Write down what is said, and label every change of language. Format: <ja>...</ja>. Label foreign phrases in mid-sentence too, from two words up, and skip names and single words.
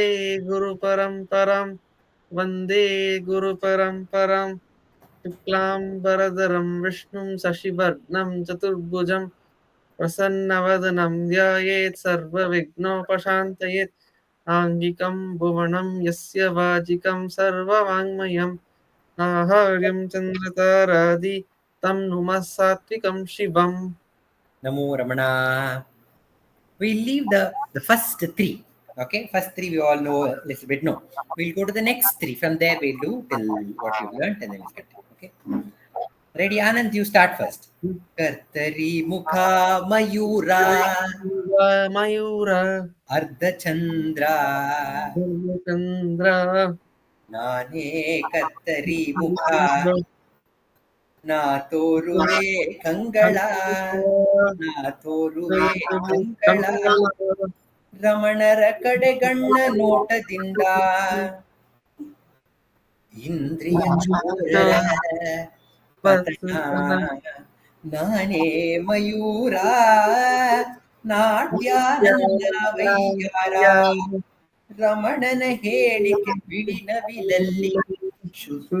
<sa>गुरुपरम्परां वन्दे गुरुपरम्परां शुक्लाम्बरधरं विष्णुं शशिवर्णं चतुर्भुजं प्रसन्नवदनं ध्यायेत् सर्वविघ्नोपशान्तयेत् आङ्गिकं भुवनं यस्य वाजिकं सर्ववाङ्मयम् आहार्यं चन्द्रतारादि तं नुमः सात्विकं शिवम्. नमो रमण.</sa> <en>We'll leave the first three. Okay, first three we all know a little bit. No, we'll go to the next three. From there we'll do till what you've learned and then we'll continue. Okay. Ready, Anand? You start first.</en> <sa>कर्तरी मुख मयूर मयूर अर्ध चन्द्र चन्द्र</sa> <kn>ನಾನೇ ಕರ್ತರಿ ಮುಖ ನಾ ತೋರುವೆ ಕಂಗಳ ನಾ ತೋರುವೆ ಕಂಗಳ ರಮಣರ ಕಡೆಗಣ್ಣ ನೋಟದಿಂದ ಇಂದ್ರಿಯ ಚೋರರ ಪತನ ನಾನೇ ಮಯೂರ ನಾಟ್ಯಾನಂದ ವೈಯಾರ ರಮಣನ ಹೇಳಿಕೆ ಬಿಡಿನವಿಲಲ್ಲಿ ಶುದ್ಧ</kn>